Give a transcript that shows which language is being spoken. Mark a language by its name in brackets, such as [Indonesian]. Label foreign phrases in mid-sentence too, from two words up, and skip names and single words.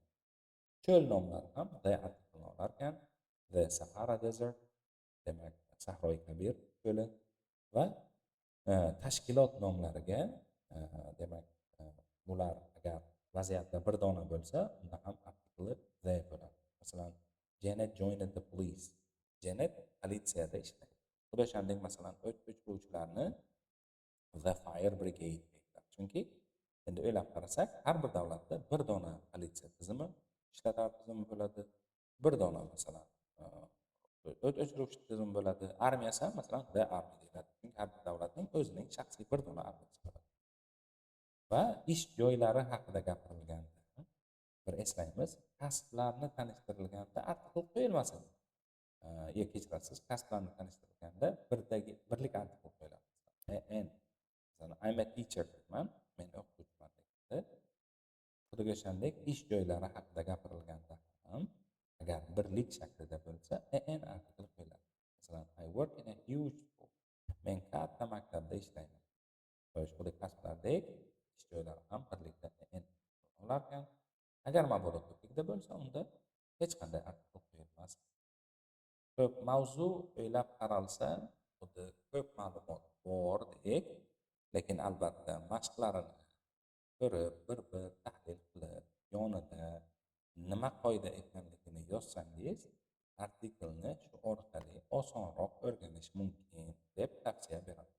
[Uzbek] Cho'l nomlari ham the artiklni olar ekan. [English] The Sahara Desert, [Uzbek] demak Sahroi Kabir cho'li va tashkilot nomlariga demak bular agar vaziyatda bir dona bo'lsa, unda ham artikli the bo'ladi. Masalan, [English] Janet joined the police. [Uzbek] Janet politsiyada ishlaydi. Xuddi shuningdek, masalan, o't o'chiruvchilarni [English] the fire brigade [Uzbek] deydi. Chunki endi o'ylab qarasak, har bir davlatda bir dona politsiya tizimi, ishlatar tizimi bo'ladi. Bir dona masalan o't o'chiruvchi tizim bo'ladi. Armiyasi ham masalan [English] the army [Uzbek] deyiladi. Chunki har bir davlatning o'zining shaxsiy bir dona armiyasi bo'ladi. Va ish joylari haqida gapirilganda bir eslaymiz, kasblarni tanishtirilganda artikl qo'yilmas edi. Kechirasiz, kasblarni tanishtirilganda birlik artikl qo'yiladi. [English] I'm a teacher [Uzbek] deyman, men o'qituvchiman deydi. Xudoga o'shandek ish joylari haqida gapirilganda ham agar birlik shaklida bo'lsa, an artikl qo'yiladi. Masalan, [English] I work in a huge school. [Uzbek] Men katta maktabda ishlayman. Boshqa kasblardek ish joylari ham birlikda olar ekan. Agar mabodo ko'plikda bo'lsa, unda hech qanday artikl qo'yilmas. Ko'p mavzu o'ylab qaralsa, xuddi ko'p ma'lumot bordek, lekin albatta mashqlarini ko'rib, bir tahlil qilib, yonida nima qoida ekanligini yozsangiz, artiklni shu orqali osonroq o'rganish mumkin deb tavsiya